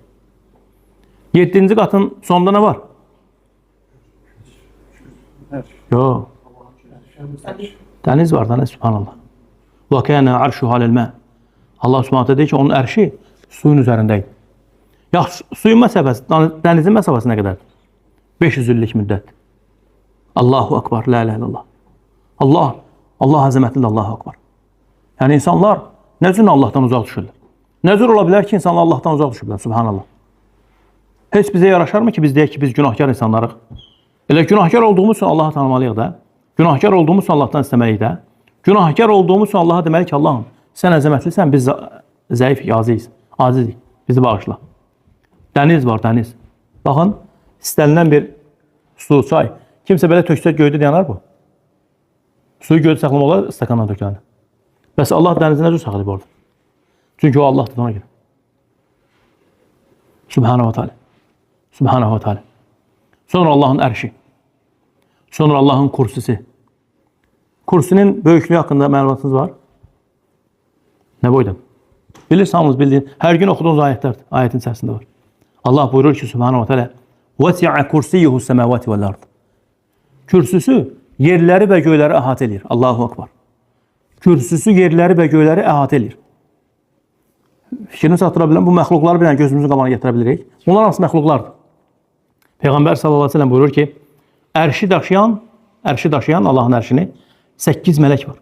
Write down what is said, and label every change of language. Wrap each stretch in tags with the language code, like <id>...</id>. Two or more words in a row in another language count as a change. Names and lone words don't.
<az>7-ci qatın sonunda nə var? Yox. Dəniz var, dəniz, subhanallah.</az> <ar>Və كان عرشه على الماء.</ar> <az>Allah subhanətə deyir ki, onun ərşi suyun üzərindəydi. Yaxşı, suyun məsafəsi, dənizin məsafəsi nə qədərdir? 500 illik müddət.</az> <ar>الله أكبر، لا إله إلا الله.</ar> <az>Allah əzəmətlidir,</az> <ar>الله أكبر.</ar> <az>Yəni insanlar nə cür Allahdan uzaq düşürlər? Nə cür ola bilər ki, insanlar Allahdan uzaq düşürlər, subhanallah. Heç bizə yaraşarmı ki, biz deyək ki, biz günahkar insanlarıq? Elə günahkar olduğumuz üçün Allahı tanımalıyıq da. Günahkar olduğumuz üçün Allahdan istəməliyik də. Günahkar olduğumuz üçün Allaha deməli ki, Allahım, sən əzəmətlisən, biz zəif, acizik, bizi bağışla. Dəniz var, dəniz. Baxın, istənilən bir su, çay. Kimsə belə töksə göydə dayanar bu. Suyu göydə saxlama olar, stakandan tökülənir. Bəs Allah dənizi nə cür saxlayıb orada? Çünki o Allahdır, ona görə.</az> <ar>سبحانه وتعالى. سبحانه وتعالى.</ar> <az>Sonra Allahın ərşi. Sonra Allahın kursisi. Kursinin böyüklüyü haqqında məlumatınız var? Nə boyda? Bilirsiniz, bildiyin, hər gün oxuduğunuz ayətlərdir. Ayətin içərisində var. Allah buyurur ki,</az> <ar>سبحانه وتعالى, وَسِعَ كُرْسِيُّهُ السَّمَاوَاتِ وَالْأَرْضِ.</ar> <az>Kürsüsü yerləri və göyləri əhatə edir.</az> <ar>الله أكبر.</ar> <az>Kürsüsü yerləri və göyləri əhatə edir. Fikrini çatdıra bilən bu məxluqları bilən gözümüzün qabağına gətirə bilirik. Bunlar hansı məxluqlardır? Peyğəmbər</az> <ar>صلى الله عليه وسلم</ar> <az>buyurur ki, ərşi daşıyan Allahın ərşini 8 mələk var.</az>